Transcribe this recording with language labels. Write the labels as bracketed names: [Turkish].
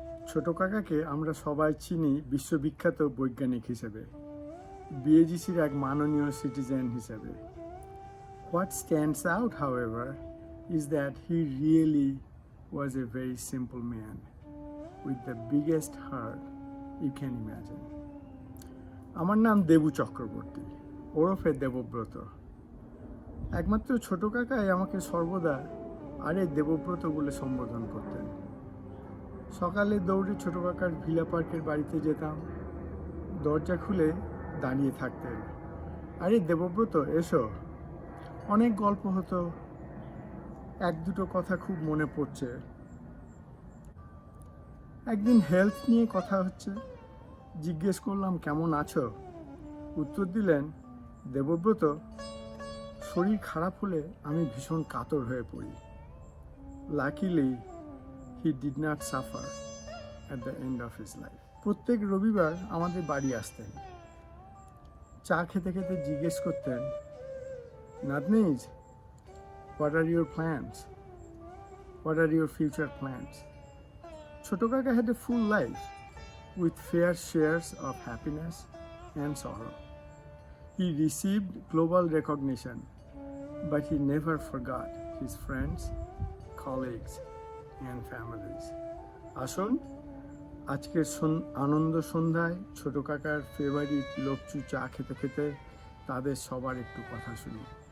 [Bangla] ছোট কাকাকে আমরা সবাই চিনি বিশ্ববিখ্যাত বৈজ্ঞানিক হিসেবে, বিএজিসির এক মাননীয় সিটিজেন হিসেবে। [English] What stands out, however, is that he really was a very simple man with the biggest heart you can imagine. [Bangla] আমার নাম দেবু চক্রবর্তী, ওরফে দেবব্রত। একমাত্র ছোট কাকাই আমাকে সর্বদা আরে দেবব্রত বলে সম্বোধন করতেন। সকালে দৌড়ে ছোট কাকার ভিলা পার্কের বাড়িতে যেতাম। দরজা খুলে দাঁড়িয়ে থাকতেন, আরে দেবব্রত এসো। অনেক গল্প হতো, এক দুটো কথা খুব মনে পড়ছে। একদিন হেলথ নিয়ে কথা হচ্ছে, জিজ্ঞেস করলাম কেমন আছো। উত্তর দিলেন, দেবব্রত, শরীর খারাপ হলে আমি ভীষণ কাতর হয়ে পড়ি। [English] Luckily he did not suffer at the end of his life. [Bangla] প্রত্যেক রবিবার আমাদের বাড়ি আসতেন। চা খেতে খেতে জিজ্ঞেস করতেন, নাতনিজ, [English] what are your plans? What are your future plans? ছোট কাকা had a full life with fair shares of happiness and sorrow. He received global recognition, but he never forgot his friends, colleagues, and families. [Bangla] আসুন আজকের আনন্দ সন্ধ্যায় ছোট কাকার favourite লোকচু চা খেতে খেতে তাদের সবার একটু কথা শুনি।